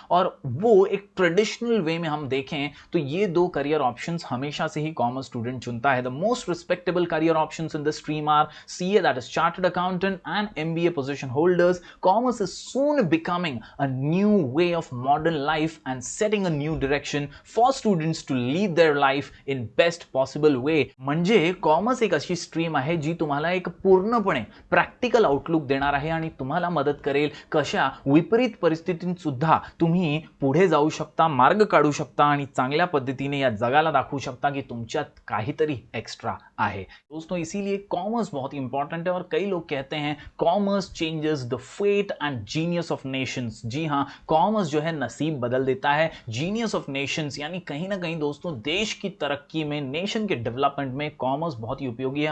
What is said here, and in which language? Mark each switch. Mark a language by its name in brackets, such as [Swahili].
[Hindi] और वो एक ट्रेडिशनल वे में हम देखें तो ये 2 करियर ऑप्शंस हमेशा से ही कॉमर्स स्टूडेंट चुनता है। [English] The most respectable career options in the stream are CA, that is chartered accountant, and MBA position holders. Commerce is soon becoming a new way of modern life and setting a new direction for students to lead their life in best possible way. [Marathi] म्हणजे commerce एक अशी stream आहे जी तुम्हाला एक पूर्णपणे practical outlook देणार आहे आणि तुम्हाला मदत करेल कशा विपरीत परिस्थितीत सुद्धा तुम्ही पुढे जाऊ शकता, मार्ग काढू शकता आणि चांगल्या पद्धतीने या जगाला दाखवू शकता की तुमच्यात काहीतरी एक्स्ट्रा आहे। [Hindi] दोस्तों इसीलिए कॉमर्स बहुत इंपॉर्टेंट है और कई लोग कहते हैं [English] Commerce changes the fate and genius of nations. [Hindi] जी हां, कॉमर्स जो है नसीब बदल देता है। जीनियस ऑफ नेशंस यानी कहीं ना कहीं दोस्तों देश की तरक्की में, नेशन के डेवलपमेंट में कॉमर्स बहुत ही उपयोगी है।